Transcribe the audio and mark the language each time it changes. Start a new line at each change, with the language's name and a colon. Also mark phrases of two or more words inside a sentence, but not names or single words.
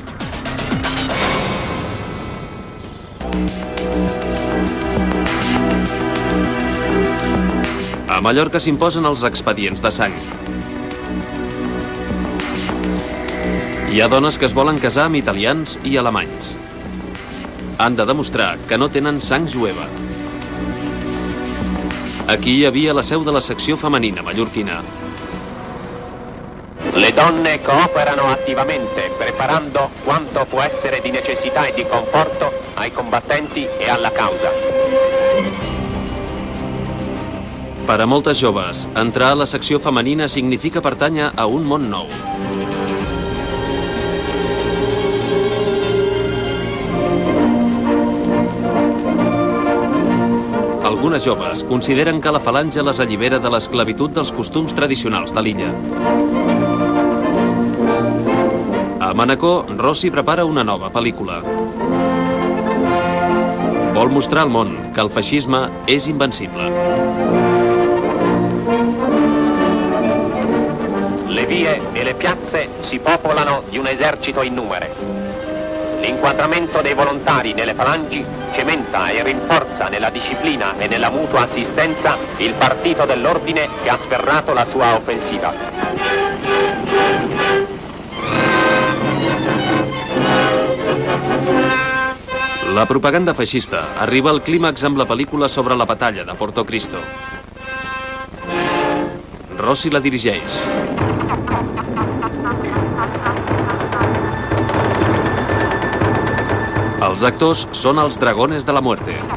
Catalan: A Mallorca s'imposen els expedients de sang. Hi ha dones que es volen casar amb italians i alemanys. Han de demostrar que no tenen sang jueva. Aquí hi havia la seu de la secció femenina mallorquina.
Italian: Le donne cooperano attivamente, preparando quanto può essere di necessità e di conforto ai combattenti e alla causa.
Catalan: Per a moltes joves, entrar a la secció femenina significa pertànyer a un món nou. Algunes joves consideren que la falange les allibera de l'esclavitud dels costums tradicionals de l'illa. A Manacor, Rossi prepara una nova pel·lícula. Vol mostrar al món que el feixisme és invencible.
Italian: Le vie e le piazze si popolano di un esercito in numere. L'inquadramento dei volontari nelle falangi cementa e rinforza nella disciplina e nella mutua assistenza il partito dell'ordine che ha sferrato la sua offensiva.
Catalan: La propaganda feixista arriba al clímax amb la pel·lícula sobre la batalla de Porto Cristo. Rossi la dirigeix. Els actors són els Dragones de la Muerte.